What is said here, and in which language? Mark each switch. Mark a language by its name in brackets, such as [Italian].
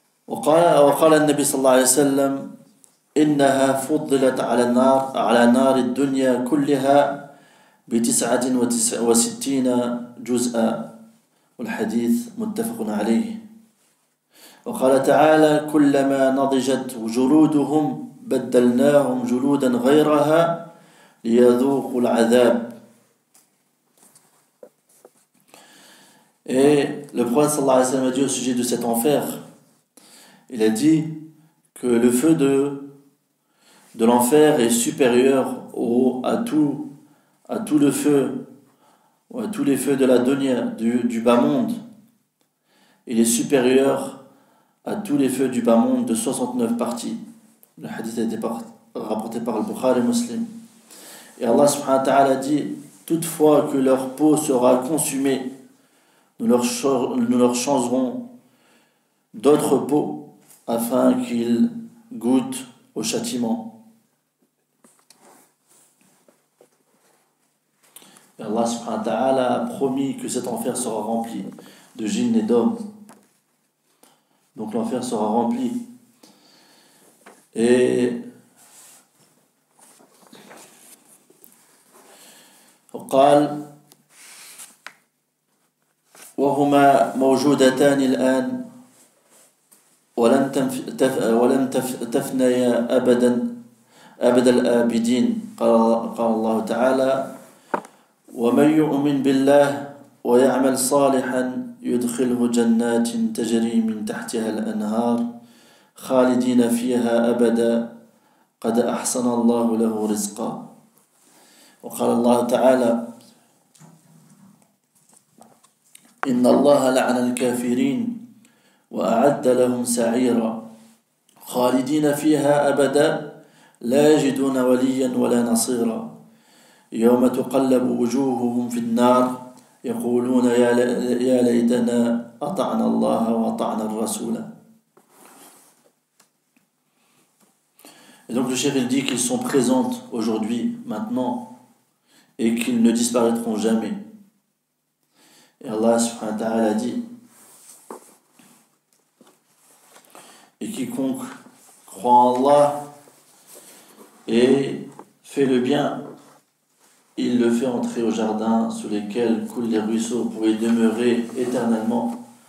[Arabic] وقال النبي صلى الله عليه وسلم إنها فضلت على نار الدنيا كلها ب69 جزءا والحديث متفق عليه. وقال تعالى كلما نضجت جلودهم بدلناهم جلودا غيرها ليذوقوا العذاب. [French] Et le prophète [Arabic] sallallahu alayhi wa sallam [French] a dit au sujet de cet enfer, il a dit que le feu de l'enfer est supérieur à tout le feu, ou à tous les feux de la dunya, du bas monde. Il est supérieur à tous les feux du bas monde de 69 parties. Le hadith a été rapporté par le Bukhari et Muslim. Et Allah [Arabic] subhanahu wa ta'ala [French] dit, toutefois que leur peau sera consumée, nous leur changerons d'autres peaux afin qu'ils goûtent au châtiment. Et Allah [Arabic] subhanahu wa ta'ala [French] a promis que cet enfer sera rempli de djinns et d'hommes. Donc l'enfer sera rempli. [Arabic] Et وقال وهما موجودتان الآن ولن تفنيا أبد الآبدين. قال الله تعالى ومن يؤمن بالله ويعمل صالحا يدخله جنات تجري من تحتها الأنهار خالدين فيها أبدا قد أحسن الله له رزقا. وقال الله تعالى إن الله لعن الكافرين وأعد لهم سعيرا خالدين فيها أبدا لا يجدون وليا ولا نصيرا يوم تقلب وجوههم في النار يقولون يا ليتنا أطعنا الله وأطعنا الرسول. [French] Et donc le cheikh il dit qu'ils sont présentes aujourd'hui, maintenant, et qu'ils ne disparaîtront jamais. Et Allah [Arabic] subhanahu wa ta'ala [French] dit et quiconque croit en Allah et fait le bien, il le fait entrer au jardin sous lesquels coulent les ruisseaux pour y demeurer éternellement.